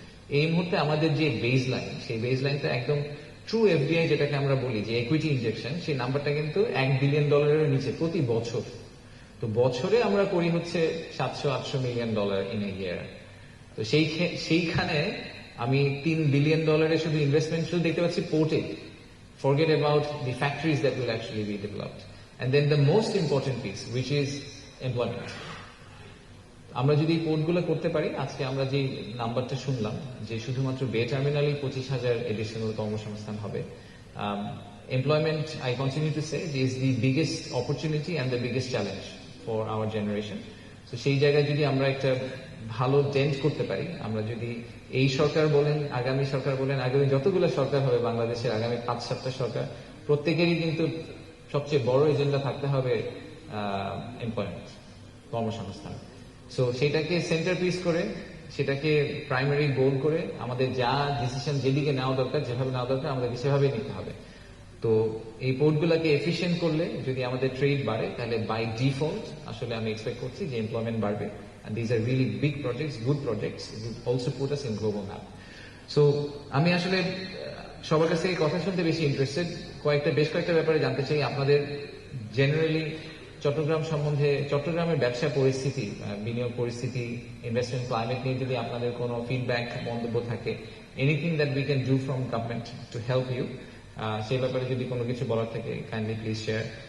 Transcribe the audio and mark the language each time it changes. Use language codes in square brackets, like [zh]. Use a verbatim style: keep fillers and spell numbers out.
[bn] এই মুহূর্তে আমাদের যে বেজ লাইন, সেই বেজ লাইনটা একদম ট্রু এফডিআই যেটাকে আমরা বলি যে ইকুইটি ইনজেকশন, সেই নাম্বারটা কিন্তু এক বিলিয়ন ডলারের নিচে প্রতি বছর। তো বছরে আমরা করি হচ্ছে সাতশো আটশো million dollar in a year. তো সেই খে- সেইখানে আমি তিন বিলিয়ন ডলারের শুধু ইনভেস্টমেন্ট শুধু দেখতে পাচ্ছি পোর্টে। [en] Forget about the factories that will actually be developed. And then the most important piece, which is employment. [bn] আমরা যদি এই পোর্টগুলো করতে পারি, আজকে আমরা যে নাম্বারটা শুনলাম যে শুধুমাত্র বে টার্মিনালই পঁচিশ হাজার এডিশনাল কর্মসংস্থান হবে। [en] Employment I continue to say is the biggest opportunity and the biggest challenge for our generation. [bn] তো সেই জায়গায় যদি আমরা একটা ভালো ডেন্ট করতে পারি, আমরা যদি এই সরকার বলেন, আগামী সরকার বলেন, আগামী যতগুলো সরকার হবে বাংলাদেশের, আগামী পাঁচ সাতটা সরকার, প্রত্যেকেরই কিন্তু সবচেয়ে বড় এজেন্ডা থাকতে হবে এমপ্লয়মেন্ট, কর্মসংস্থান। সো সেটাকে সেন্টার পিস করে, সেটাকে প্রাইমারি গোল করে আমাদের যা ডিসিশন যেদিকে নেওয়া দরকার, যেভাবে নেওয়া দরকার আমাদেরকে সেভাবেই নিতে হবে। তো এই পোর্টগুলোকে এফিশিয়েন্ট করলে যদি আমাদের ট্রেড বাড়ে, তাহলে বাই ডিফল্ট আসলে আমি এক্সপেক্ট করছি যে এমপ্লয়মেন্ট বাড়বে। [en] And these are really big projects, good projects. It will also put us in global map. [bn] So আমি আসলে আহ, সবার কাছ থেকে কথা শুনতে বেশি ইন্টারেস্টেড। কয়েকটা বেশ কয়েকটা ব্যাপারে জানতে চাই আপনাদের জেনারেলি চট্টগ্রাম সম্বন্ধে, চট্টগ্রামের ব্যবসা পরিস্থিতি, আহ, বিনিয়োগ পরিস্থিতি, ইনভেস্টমেন্ট ক্লাইমেট নিয়ে যদি আপনাদের কোনো ফিডব্যাক, মন্তব্য থাকে, [en] anything that we can do from government to help you, [bn] সেই ব্যাপারে যদি কোনো কিছু বলার থাকে কাইন্ডলি প্লিজ শেয়ার।